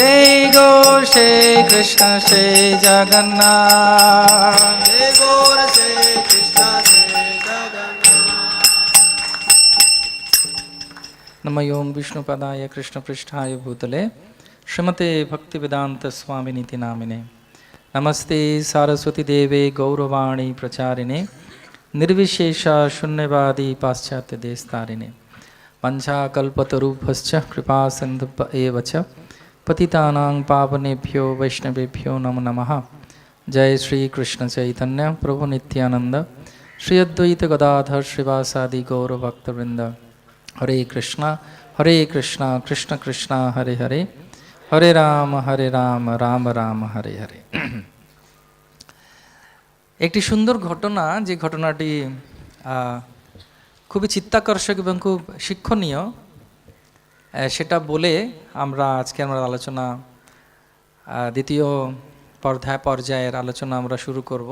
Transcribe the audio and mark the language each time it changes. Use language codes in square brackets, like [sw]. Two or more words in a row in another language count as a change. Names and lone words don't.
[bn] যেই গৌর সেই কৃষ্ণ সেই জগন্নাথ। হে গৌর শ্রী কৃষ্ণ শ্রী জগন্নাথ। [sa] নমঃ ওং বিষ্ণুপদায় কৃষ্ণপৃষ্ঠায় ভূতলে শ্রীমতে ভক্তিবেদান্ত स्वामिनीति नामिने। नमस्ते सारस्वती देवे गौरवाणी प्रचारिणे, निर्विशेष शून्यवादी पाश्चात्य देशतारिणे। वंशाकल्पतरुभ्यश्च कृपा सिन्धुभ्य एव च पतितानां पावनेभ्यो वैष्णवेभ्यो नमो नमः। जय श्री कृष्ण चैतन्य प्रभु नित्यानंद, श्री अद्वैत गदाधर श्रीवासादि गौरभक्तवृंद। हरे कृष्णा कृष्ण कृष्ण हरे हरे, हरे राम राम राम हरे हरे। [bn] একটি সুন্দর ঘটনা, যে ঘটনাটি খুবই চিত্তাকর্ষক এবং খুব শিক্ষণীয়, সেটা বলে আমরা আজকে আমরা আলোচনা দ্বিতীয় পর্যায়ের আলোচনা আমরা শুরু করব।